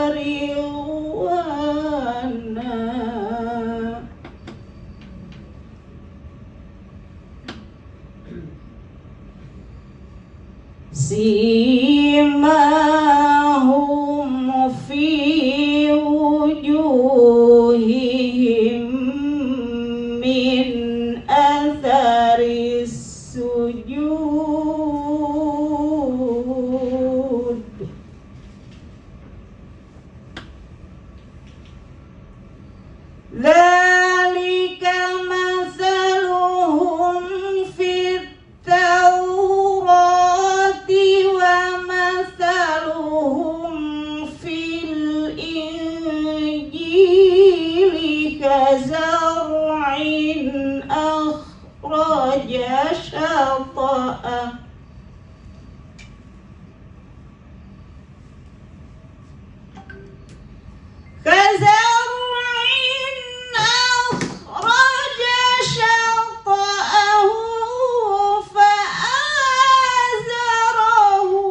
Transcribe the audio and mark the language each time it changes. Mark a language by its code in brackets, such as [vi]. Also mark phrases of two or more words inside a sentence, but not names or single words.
[ar] رضوانا سيماهم في وجوههم من أثر السجود ذلك مثلهم في التوراة ومثلهم في الإنجيل كزرع أخرج شطأه كزرع أخرج شطأه فآزره